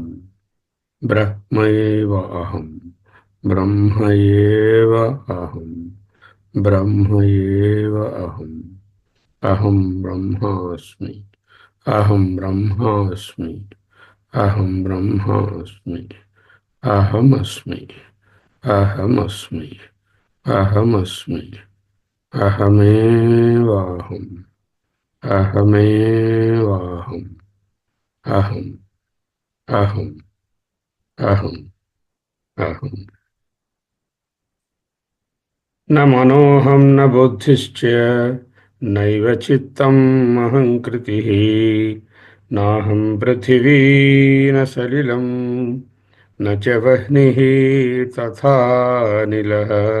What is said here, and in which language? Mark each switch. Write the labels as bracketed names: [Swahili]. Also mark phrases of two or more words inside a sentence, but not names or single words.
[Sanskrit] బ్రహ్మైవ అహం బ్రహ్మయేవ అహం బ్రహ్మయేవ అహం అహం బ్రహ్మాస్మి అహం బ్రహ్మాస్మి అహం బ్రహ్మాస్మి అహమస్మి అహమస్మి అహమస్మి అహమేవాహం అహమేవాహం అహం అహం అహం అహం न मनोऽहं न बुद्धिश्च नैव चित्तम् अहङ्कृतिः नाहं पृथिवी न सलिलं न च वह्निः तथा निलः